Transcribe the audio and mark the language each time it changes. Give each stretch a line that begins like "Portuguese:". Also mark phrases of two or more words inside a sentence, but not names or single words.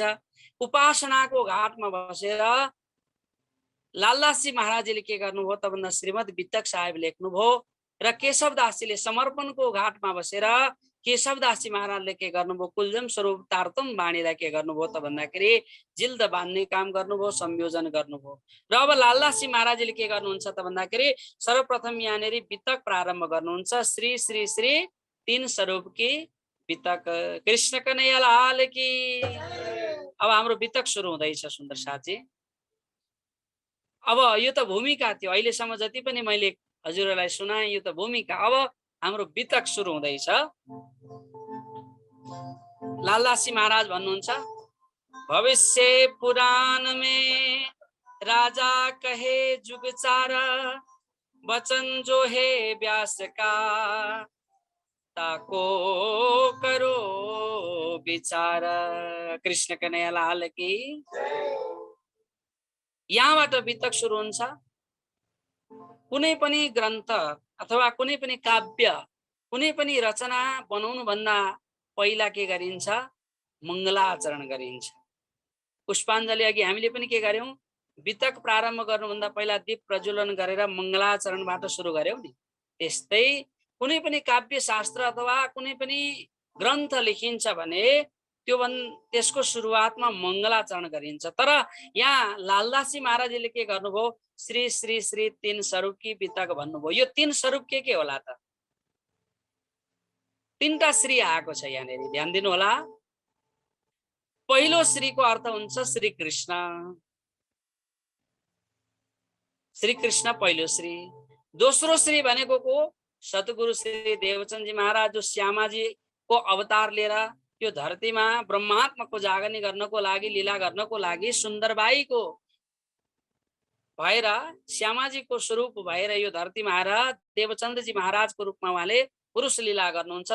Nepali: उपासनाको घाटमा बसेर लालदासजी महाराजले के गर्नुभयो त भन्दा श्रीमद् वितक साहेब लेख्नुभयो र केशवदासजीले समर्पणको घाटमा बसेर केशवदासजी महाराजले के गर्नुभयो, कुलजम स्वरूप तारतम बाणीलाई के गर्नुभयो त भन्दाखेरि जिल्द बान्ने काम गर्नुभयो, संयोजन गर्नुभयो। र अब लालदासजी महाराजले के गर्नुहुन्छ त भन्दाखेरि सर्वप्रथम यहाँनेरि वितक प्रारम्भ गर्नुहुन्छ।
Hindi: श्री श्री श्री 3 स्वरूप की वितक, कृष्ण कन्हैया लाल की।
Nepali: अब हाम्रो वितक सुरु हुँदैछ सुन्दर साथी। अब यो त भूमिका थियो, अहिलेसम्म जति पनि मैले हजुरहरूलाई सुनाएँ यो त भूमिका। अब हाम्रो वितक सुरु हुँदैछ। लालदासजी महाराज भन्नुहुन्छ,
Hindi: भविष्य पुराण में राजा कहे जुगचार, वचन जो है व्यास का ताको करो विचार। कृष्ण कन्हैया लाल की।
Nepali: यहाँबाट वितक सुरु हुन्छ। कुनै पनि ग्रन्थ अथवा कुनै पनि काव्य, कुनै पनि रचना बनाउनु भन्दा पहिला के गरिन्छ, मङ्गलाचरण गरिन्छ। पुष्पाञ्जली अघि हामीले पनि के गर्यौं, वितक प्रारम्भ गर्नुभन्दा पहिला दीप प्रज्वलन गरेर मङ्गलाचरणबाट सुरु गर्यौं नि। त्यस्तै कुनै पनि काव्य शास्त्र अथवा कुनै पनि ग्रन्थ लेखिन्छ भने त्यसको सुरुवातमा मङ्गलाचरण गरिन्छ। तर यहाँ लालदासजी महाराजले के गर्नुभयो,
Hindi: श्री श्री श्री 3 स्वरूप की वितक भन्नुभयो।
Nepali: यो 3 स्वरूप के होला त? 3टा श्री आएको छ यहाँनेरि, ध्यान दिनु होला। पहिलो श्रीको अर्थ हुन्छ श्री कृष्ण। श्री कृष्ण पहिलो श्री। दोस्रो श्री भनेको को सतगुरु श्री देवचन्दजी महाराज, जो श्यामाजीको अवतार लिएर यो धरतीमा ब्रह्मात्माको जागरणी गर्नको लागि, लीला गर्नको लागि सुन्दरबाईको भएर, श्यामाजीको स्वरूप भएर यो धरतीमा आएर देवचन्दजी महाराजको रूपमा उहाँले पुरुष लीला गर्नुहुन्छ।